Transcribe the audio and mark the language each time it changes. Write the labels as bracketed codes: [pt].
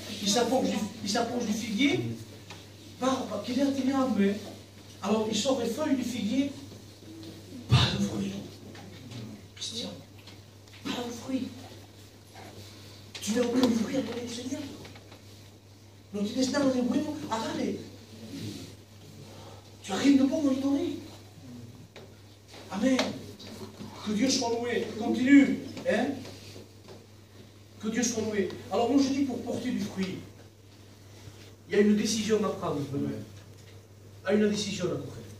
[fr] Il s'approche du figuier. Qu'il est atteignable. Alors il sort les feuilles du figuier. Pas de fruit. Christian, pas de fruit. Tu n'as aucun fruit à donner au Seigneur. [es] Non tienes nada de bueno a darle. [fr] Tu n'as rien de bon à lui donner. Amen. Que Dieu soit loué. Continue. Hein? Que Dieu soit loué. Alors moi je dis pour porter du fruit, il y a une décision à prendre. Il y a une décision à prendre.